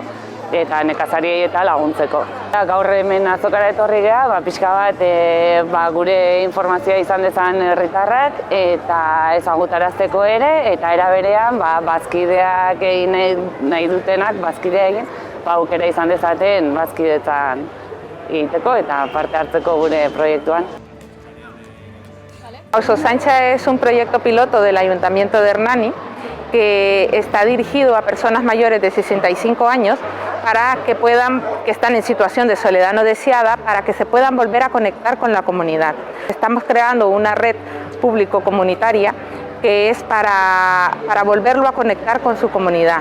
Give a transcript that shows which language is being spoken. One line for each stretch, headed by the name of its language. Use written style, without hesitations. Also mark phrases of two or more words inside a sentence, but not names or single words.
Basque: Eta nekazariei eta laguntzeko. Gaur hemen azokara etorri geha, pixka bat gure informazioa izan dezan herritarrak eta ezagutarazteko ere, eta era berean bazkideak egin nahi dutenak, bazkidea egin, aukera izan dezaten bazkidetzan egiteko eta parte hartzeko gure proiektuan.
Spanish: Auzozaintza es un proyecto piloto del Ayuntamiento de Hernani que está dirigido a personas mayores de 65 años para que están en situación de soledad no deseada, para que se puedan volver a conectar con la comunidad. Estamos creando una red público-comunitaria que es para volverlo a conectar con su comunidad.